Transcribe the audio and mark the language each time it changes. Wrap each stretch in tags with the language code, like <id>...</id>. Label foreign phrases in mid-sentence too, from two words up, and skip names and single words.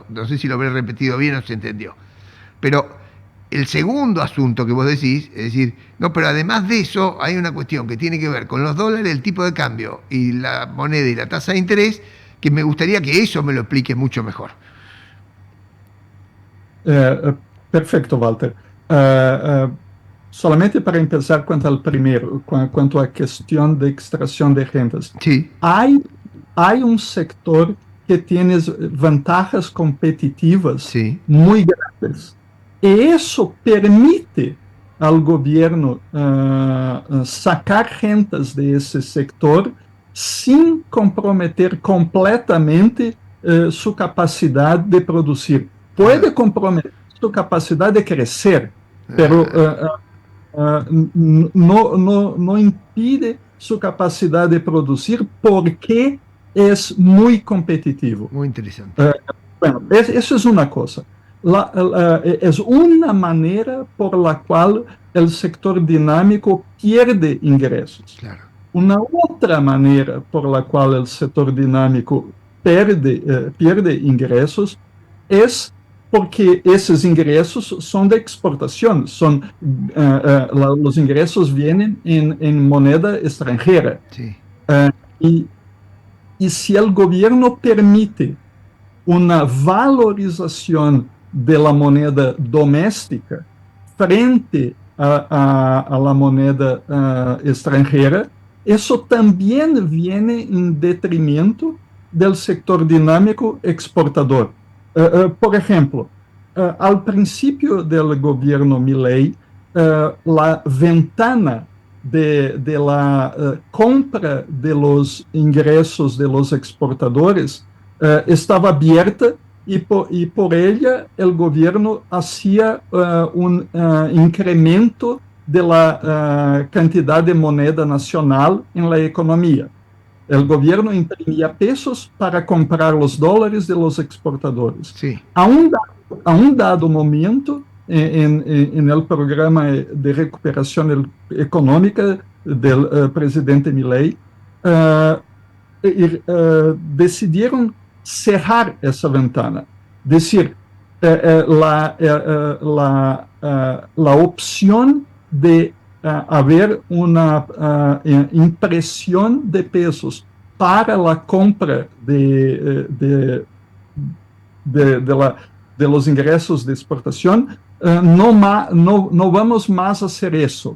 <es>No sé si lo habré repetido bien o se entendió. Pero el segundo asunto que vos decís, es decir, no, pero además de eso hay una cuestión que tiene que ver con los dólares, el tipo de cambio y la moneda y la tasa de interés, que me gustaría que eso me lo expliques mucho mejor. Perfecto, Walter. Solamente para empezar</es> <pt>quanto ao primeiro, quanto à questão de extração de rendas.</pt> <es>Sí.</es> <pt>Há um sector que tem vantagens competitivas</pt> <es>Sí.</es> <pt>muito grandes. E isso permite ao governo sacar rendas desse sector sem comprometer completamente sua capacidade de produzir. Pode comprometer sua capacidade de crescer, pero não impide sua capacidade de produzir porque é muito competitivo.</pt> <es>Muy interesante. Bueno,</es> <pt>isso é uma coisa. É uma maneira</pt> <es>por la</es> <pt>qual o sector dinâmico perde ingressos.</pt> <es>Claro.</es> <pt>Uma outra maneira</pt> <es>por la</es> <pt>qual o setor dinâmico perde ingressos é porque esses ingressos são de exportação, os ingressos vêm em moneda estrangeira.</pt> <es>Sí.</es> <pt>E se o governo permite uma valorização da moneda doméstica frente</pt> <es>a la moneda</es> <pt>estrangeira, isso também vem em detrimento do sector dinâmico exportador. Por exemplo, ao princípio do governo Milei, a</pt> <es>ventana de la compra de los</es> <pt>ingressos</pt> <es>de los exportadores</es> <pt>estava aberta e</pt> <es>por ella</es> <pt>o governo fazia incremento</pt> <es>de la</es> <pt>quantidade de moneda nacional em la economia. O governo imprimia pesos para comprar os dólares</pt> <es>de los exportadores. Sí.</es> <pt>A um dado momento, no programa de recuperação econômica do presidente Milei, decidiram cerrar essa ventana.</pt> <es>Decir,</es> <pt>a opção de haver uma impressão de pesos para a compra</pt> <es>de los</es> <pt>ingressos de exportação, não vamos mais fazer isso.</pt>